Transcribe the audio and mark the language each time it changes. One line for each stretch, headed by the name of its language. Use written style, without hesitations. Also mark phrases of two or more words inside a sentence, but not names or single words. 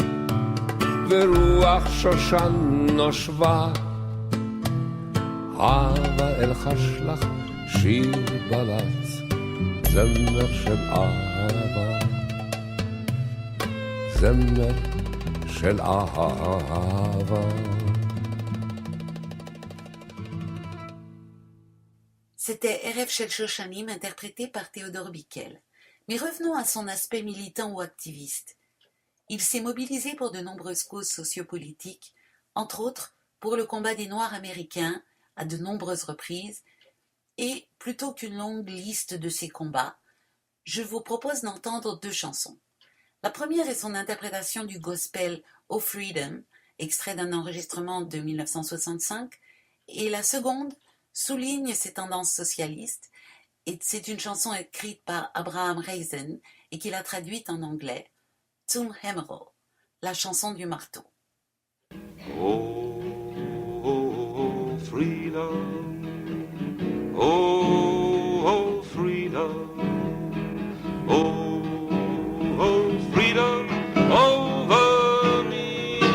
Hebrew: ורוח שושן נושבה הווה אל חשלך שיר בלט זמר של אהבה זמר של אהבה
French: C'était Erev Shel Shoshanim interprété par Théodore Bickel. Mais revenons à son aspect militant ou activiste. Il s'est mobilisé pour de nombreuses causes sociopolitiques, entre autres pour le combat des Noirs américains à de nombreuses reprises, et plutôt qu'une longue liste de ces combats, je vous propose d'entendre deux chansons. La première est son interprétation du gospel Oh Freedom, extrait d'un enregistrement de 1965, et la seconde souligne ses tendances socialistes, et c'est une chanson écrite par Abraham Reisen et qu'il a traduite en anglais, Zum Hammerl, la chanson du marteau.
English: Oh, oh, freedom. Oh, oh, freedom. Oh, oh, freedom over me.